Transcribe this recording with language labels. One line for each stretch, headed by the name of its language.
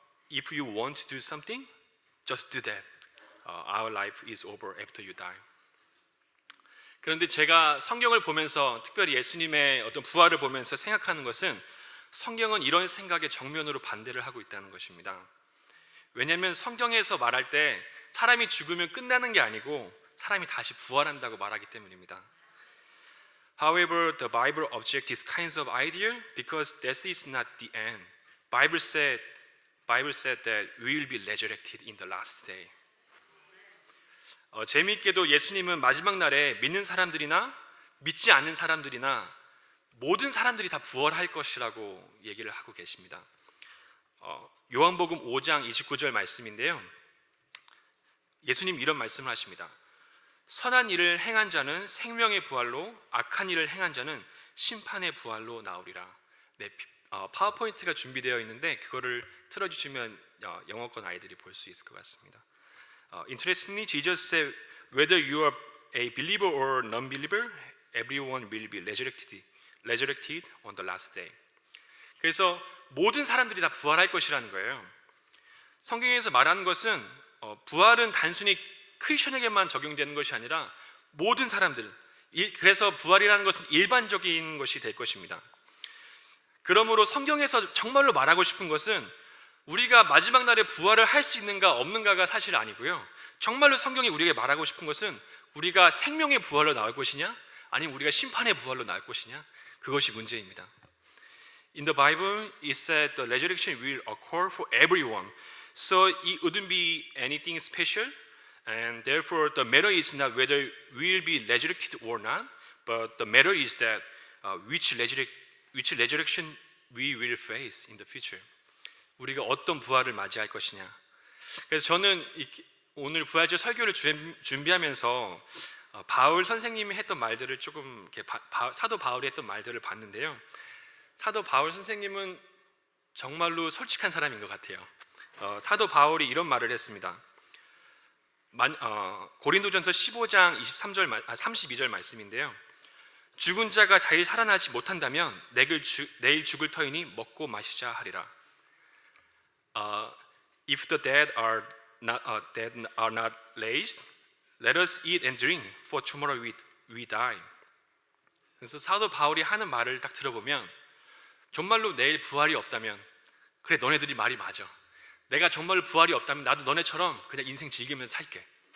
English: If you want to do something, just do that. Our life is over after you die.
Korean: 그런데 제가 성경을 보면서, 특별히 예수님의 어떤 부활을 보면서 생각하는 것은, 성경은 이런 생각에 정면으로 반대를 하고 있다는 것입니다. 왜냐하면 성경에서 말할 때 사람이 죽으면 끝나는 게 아니고 사람이 다시 부활한다고 말하기 때문입니다.
English: However, the Bible objects these kinds of ideas because this is not the end. Bible said that we will be resurrected in the last day.
Korean: 재미있게도 예수님은 마지막 날에 믿는 사람들이나 믿지 않는 사람들이나 모든 사람들이 다 부활할 것이라고 얘기를 하고 계십니다. 요한복음 5장 29절 말씀인데요. 예수님 이런 말씀을 하십니다. 선한 일을 행한 자는 생명의 부활로, 악한 일을 행한 자는 심판의 부활로 나오리라. 네, 파워포인트가 준비되어 있는데 그거를 틀어주시면 영어권 아이들이 볼 수 있을 것 같습니다.
English: Interestingly, Jesus said, whether you are a believer or non-believer, everyone will be resurrected on the last day.
Korean: 그래서 모든 사람들이 다 부활할 것이라는 거예요. 성경에서 말하는 것은 부활은 단순히 크리스천에게만 적용되는 것이 아니라 모든 사람들, 그래서 부활이라는 것은 일반적인 것이 될 것입니다. 그러므로 성경에서 정말로 말하고 싶은 것은 우리가 마지막 날에 부활을 할 수 있는가 없는가가 사실 아니고요. 정말로 성경이 우리에게 말하고 싶은 것은 우리가 생명의 부활로 나올 것이냐 아니면 우리가 심판의 부활로 나올 것이냐, 그것이 문제입니다.
English: In the Bible, it said the resurrection will occur for everyone. So it wouldn't be anything special. And therefore, the matter is not whether we will be resurrected or not, but the matter is that which resurrection we will face in the future.
Korean: 우리가 어떤 부활을 맞이할 것이냐. 그래서 저는 오늘 부활절 설교를 준비하면서 바울 선생님이 했던 말들을 조금 이렇게 사도 바울이 했던 말들을 봤는데요. 사도 바울 선생님은 정말로 솔직한 사람인 것 같아요. 사도 바울이 이런 말을 했습니다. 고린도전서 15장 32절 말씀인데요. 죽은 자가 자유 살아나지 못한다면 내일 죽을 터이니 먹고 마시자 하리라.
English: If the dead are not raised, let us eat and drink, for tomorrow we die.
Korean: 그래서 사도 바울이 하는 말을 딱 들어보면 정말로 내일 부활이 없다면, 그래 너네들이 말이 맞아. 내가 정말로 부활이 없다면 나도 너네처럼 그냥 인생 즐기면서 살게.